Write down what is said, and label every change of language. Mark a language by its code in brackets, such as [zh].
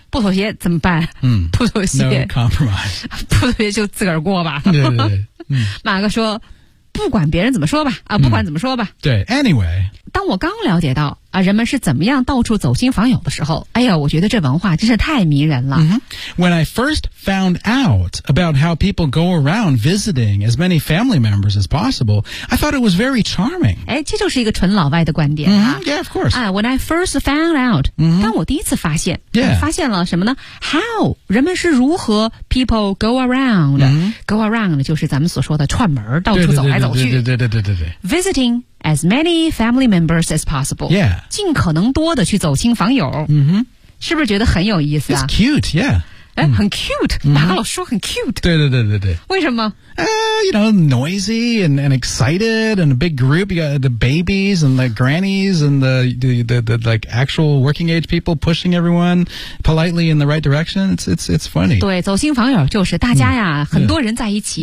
[zh] 不妥协怎么办、嗯、不妥协 [en] no compromise [zh] 不妥协就自个儿过吧对对对、嗯、马哥说不管别人怎么说吧啊，不管怎么说吧、嗯、对 [en] anyway [zh] 当我刚了解到啊，人们是怎么样到处走亲访友的时候哎呀我觉得这文化真是太迷人了、 mm-hmm. [en] When I first found out about how people go around visiting as many family members as possible I thought it was very charming [zh] 哎，这就是一个纯老外的观点、啊 [en] mm-hmm. Yeah, of course、啊、When I first found out、 mm-hmm. [zh] 当我第一次发现、 [en] yeah. [zh] 发现了什么呢 How 人们是如何 [en] people go around、 mm-hmm. Go around [zh] 就是咱们所说的串门到处走来走去对对对对对对 [en] Visiting as many family members as possible Yeah [zh] 尽可能多的去走亲访友、 mm-hmm. 是不是觉得很有意思啊 [en] It's cute, yeah、 [zh] mm-hmm. 很 cute、mm-hmm. 马哥老师说很 cute 对对对对对为什么、 [en] You know, noisy and excited and a big group You got the babies and the grannies and the like actual working age people pushing everyone politely in the right direction It's funny [zh] 对走亲访友就是大家呀、mm-hmm. 很多人在一起、